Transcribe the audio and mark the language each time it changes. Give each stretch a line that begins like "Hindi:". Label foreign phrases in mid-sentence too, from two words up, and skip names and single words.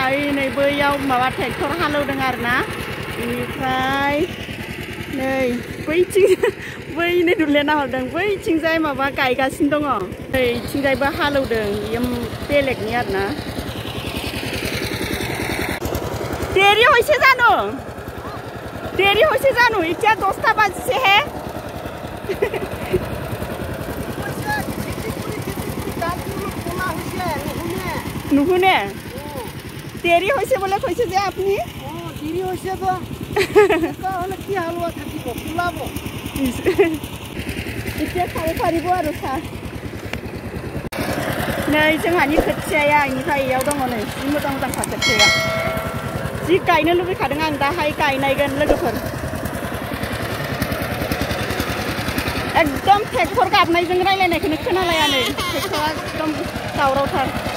Bodo: नै बैयाव माबा ट्रेक्टर हालेवदों आरोना। बेनिफ्राय नै बैथिं बैनि दुब्लिया नाहरदों, बैथिंजाय माबा गायगासिनो दङ। नै इथिंजायबो हालेवदों, बेयो बेलेगनि आरोना।
Assamese: দেৰি হৈছে জানো এতিয়া 10টা বাজিছে হে। নুশুনে দেৰি হৈছে বোলে কৈছে যে আপুনি। দেৰি হৈছে তো হলে কি হালোৱা থাকিব, ওলাব এতিয়া খাব পাৰিব আৰু চাহ।
Bodo: नै जोंहानि खोथियाया इनिफ्राय इयाव दङ नै जि मोजां मोजांखा खोथियाया। जि गायनो लुबैखादों आं, दाहाय गायनायगोन लोगोफोर। एकदम ट्रेक्टर गाबनायजों रायलायनायखौनो खोनालाया नै, ट्रेक्टरा एकदम दावरावथार।